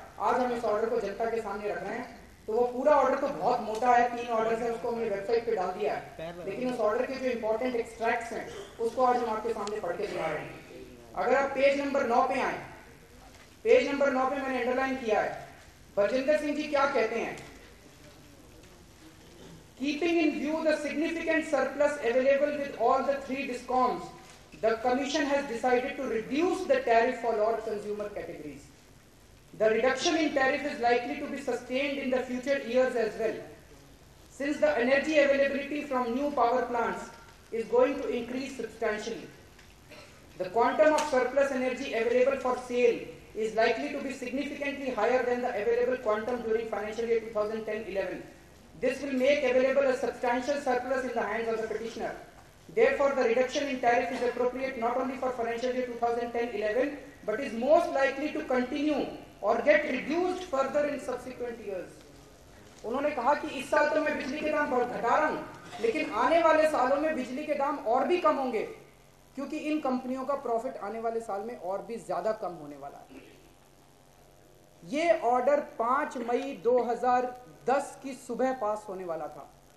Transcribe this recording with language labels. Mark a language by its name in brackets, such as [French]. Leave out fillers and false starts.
[Hindi] आज हम इस ऑर्डर को जनता के सामने रख रहे हैं। तो वो पूरा ऑर्डर तो बहुत मोटा है, 3 ऑर्डर है, उसको हमने वेबसाइट पे डाल दिया है, लेकिन उस ऑर्डर के जो इंपॉर्टेंट एक्सट्रैक्ट्स हैं उसको आज हम आपके सामने पढ़ के सुना रहे हैं। अगर आप पेज नंबर 9 पे आए, पेज नंबर 9 पे मैंने अंडरलाइन किया है, बरजिंदर सिंह जी क्या कहते हैं। [English] Keeping in view the significant surplus available with all the 3 DISCOMs, the Commission has decided to reduce the tariff for all consumer categories. The reduction in tariff is likely to be sustained in the future years as well. since the energy availability from new power plants is going to increase substantially. The quantum of surplus energy available for sale is likely to be significantly higher than the available quantum during financial year 2010-11. This will make available a substantial surplus in the hands of the petitioner. Therefore, the reduction in tariff is appropriate not only for financial year 2010-11, but is most likely to continue or get reduced further in subsequent years. [Hindi] उन्होंने कहा कि इस साल तो मैं बिजली के दाम बहुत घटा रहा हूं, लेकिन आने वाले सालों में बिजली के दाम और भी कम होंगे, क्योंकि इन कंपनियों का प्रॉफिट आने वाले साल में और भी ज्यादा कम होने वाला है। ये ऑर्डर 5 मई 2010 की सुबह पास होने वाला था।